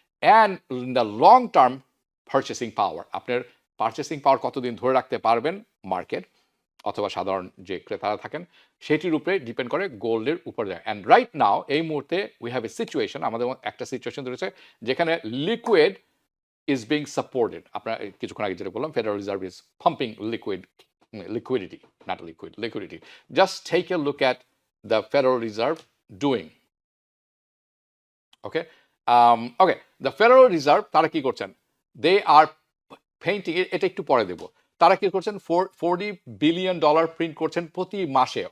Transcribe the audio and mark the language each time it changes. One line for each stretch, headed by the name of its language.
English: and in the long term purchasing power,
Bangla: আপনার purchasing পাওয়ার কতদিন ধরে রাখতে পারবেন মার্কেট অথবা সাধারণ যে ক্রেতারা থাকেন, সেটির উপরে ডিপেন্ড করে গোল্ডের উপর যায়।
English: and right now,
Bangla: এই মুহূর্তে
English: we have a situation,
Bangla: আমাদের একটা সিচুয়েশন রয়েছে যেখানে লিকুইড
English: is being supported.
Bangla: আপনারা কিছুক্ষণ আগে যেটা বললাম,
English: Federal Reserve is pumping liquidity. Just take a look at the Federal Reserve doing. Okay, the Federal Reserve
Bangla: তারা কি করছেন?
English: They are painting,
Bangla: এটা একটু পরে দেব, তারা কি করছেন, $40 billion প্রিন্ট করছেন প্রতি মাসে।